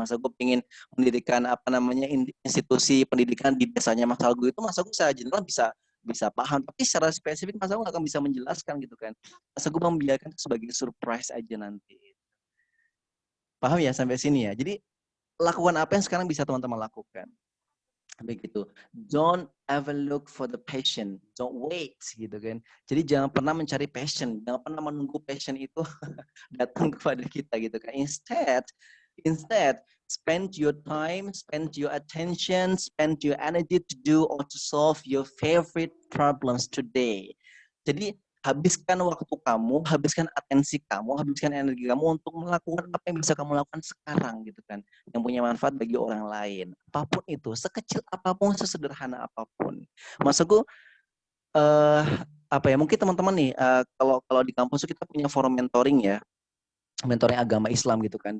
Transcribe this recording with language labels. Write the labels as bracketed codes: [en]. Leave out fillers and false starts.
[id] Masa gue pengen mendirikan institusi pendidikan di desanya Mas Algo itu, masa gue secara general bisa paham. Tapi secara spesifik masa gue nggak akan bisa menjelaskan gitu kan. Masa gue membiarkan itu sebagai surprise aja nanti. Paham ya sampai sini ya? Jadi lakukan apa yang sekarang bisa teman-teman lakukan. Begitu. [en] Don't ever look for the passion. Don't wait [id] gitu kan. Jadi jangan pernah mencari passion, jangan pernah menunggu passion itu datang kepada kita gitu kan. [en] Instead, spend your time, spend your attention, spend your energy to do or to solve your favorite problems today. [id] Jadi habiskan waktu kamu, habiskan atensi kamu, habiskan energi kamu untuk melakukan apa yang bisa kamu lakukan sekarang gitu kan, yang punya manfaat bagi orang lain. Apapun itu, sekecil apapun, sesederhana apapun. Maksudku mungkin teman-teman nih, kalau di kampus kita punya forum mentoring ya, mentoring agama Islam gitu kan.